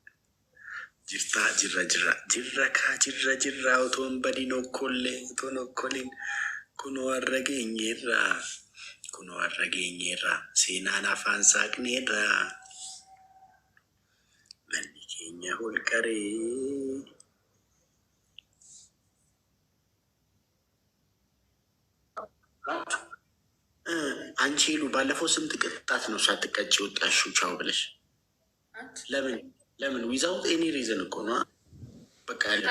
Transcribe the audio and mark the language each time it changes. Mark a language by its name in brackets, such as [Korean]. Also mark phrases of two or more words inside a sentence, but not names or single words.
[Oromo] jirra otoo hin badin otoo nokkolin kunoo har'a geenyeerra seenaan afaan saaqneerra manni keenya holqaree [Amharic] አንቺ ሄሉ ባለፈው ስንት ቅጣት ነው ሳትቀጭ ወጣሽው? ቻው ብለሽ ለምን [English] without any reason [Amharic] እኮ ነው። በቃ